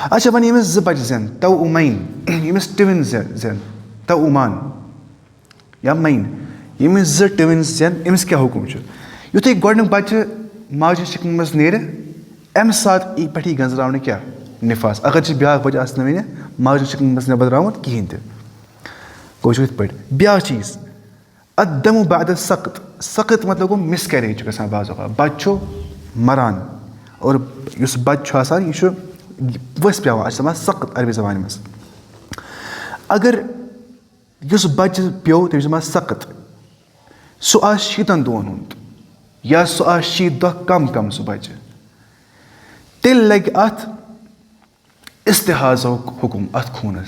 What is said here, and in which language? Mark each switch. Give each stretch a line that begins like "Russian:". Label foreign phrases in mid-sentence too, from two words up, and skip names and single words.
Kashmiri: اچھا وۄنۍ ییٚمِس 2 بَچہِ زٮ۪ن توعُمَین ییٚمِس ٹِوِنٕز زٮ۪ن توعُمان یا مَین ییٚمِس 2 ٹِوِنٕز زٮ۪ن أمِس کیٛاہ حُکُم چھُ؟ یُتھُے گۄڈٕنیُک بَچہِ ماجہِ شِکمہِ منٛز نیرِ اَمہِ ساتہٕ یی پٮ۪ٹھ یی گنٛزراونہٕ کیٛاہ نِفاس. اگر چھِ بیٛاکھ بَچہِ آسہِ نہٕ وٕنہِ ماجہِ شِکمہِ منٛز نٮ۪بر درٛامُت کِہیٖنۍ تہِ گوٚو چھُ یِتھ پٲٹھۍ. بیٛاکھ چیٖز اَدَمُ بَعدَ سَقط. سَقط مطلب گوٚو مِسکیریج چھُ گژھان بعض اوقات بَچہِ چھُ مَران اور یُس بَچہِ چھُ آسان یہِ چھُ ؤسۍ پیٚوان اَتھ چھِ وَنان سَقط عربی زبانہِ منٛز. اگر یُس بَچہِ پیوٚو تٔمِس چھِ وَنان سَقط سُہ آسہِ 30 دۄہَن ہُنٛد یا سُہ آسہِ 60 دۄہ کَم سُہ بَچہِ تیٚلہِ لَگہِ اَتھ اِستِحاضُک حُکُم اَتھ خوٗنَس.